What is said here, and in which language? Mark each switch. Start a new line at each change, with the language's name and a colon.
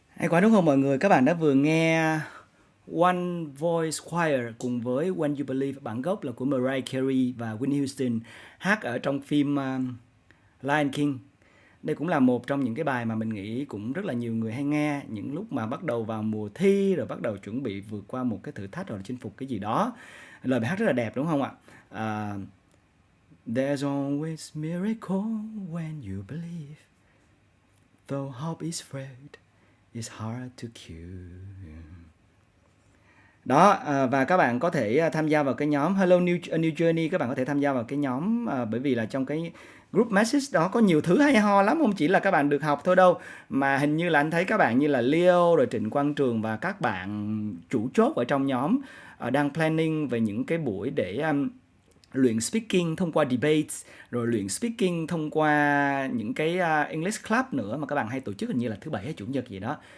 Vietnamese: quá đúng không mọi người? Các bạn đã vừa nghe One Voice Choir cùng với When You Believe, bản gốc là của Mariah Carey và Whitney Houston, hát ở trong phim Lion King. Đây cũng là một trong những cái bài mà mình nghĩ cũng rất là nhiều người hay nghe những lúc mà bắt đầu vào mùa thi, rồi bắt đầu chuẩn bị vượt qua một cái thử thách hoặc là chinh phục cái gì đó. Lời bài hát rất là đẹp đúng không ạ?
English: There's always miracle when you believe, though hope is frail, it's hard to kill.
Vietnamese: Đó, và các bạn có thể tham gia vào cái nhóm Hello New Journey, các bạn có thể tham gia vào cái nhóm bởi vì là trong cái group message đó có nhiều thứ hay ho lắm, không chỉ là các bạn được học thôi đâu, mà hình như là anh thấy các bạn như là Leo, rồi Trịnh Quang Trường và các bạn chủ chốt ở trong nhóm đang planning về những cái buổi để luyện speaking thông qua debates, rồi luyện speaking thông qua những cái English Club nữa mà các bạn hay tổ chức, hình như là thứ Bảy hay Chủ nhật gì đó.